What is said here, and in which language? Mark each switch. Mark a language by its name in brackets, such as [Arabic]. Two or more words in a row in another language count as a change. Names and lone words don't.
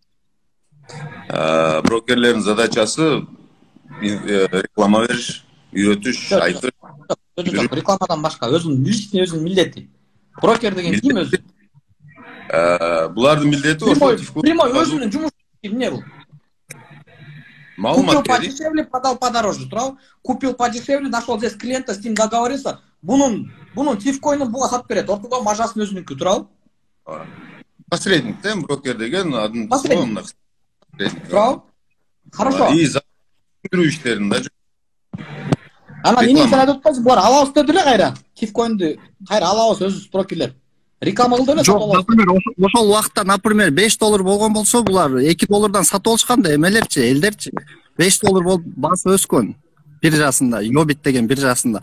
[Kyrgyz] Брокерлердин задачасы реклама бериш, үйрөтүш, айтыш. Жок, рекламадан башка өзүнүн личный өзүнүн милдети. Брокер деген ким өзү? Булардын милдети ошо прямой өзүнүн жумушу эмне бул? Маалымат [Russian] Купил подешевле, продал подороже, туурабы? Купил подешевле, нашел здесь клиента, с ним договорился. [Kyrgyz] Бунун тифкоинин буга сатып берет. Ортодо мажасын өзүнүнкү, туурабы? Посредник, брокер деген адын посредник. Туурабы? [Russian] Хорошо. [Kyrgyz] И за иштерин да. Анан эмне сен айтып атпайсың, булар алабыз деди эле кайра. Тифкоинди кайра алабыз өзүбүз брокерлер. Реклама кылды эле. Жок, например, ошол убакта, например, 5 доллар болгон болсо, булар 2 доллардан сатып алышкан да, эмелерчи, элдерчи. 5 доллар болуп басы өскөн биржасында, Yobit деген биржасында.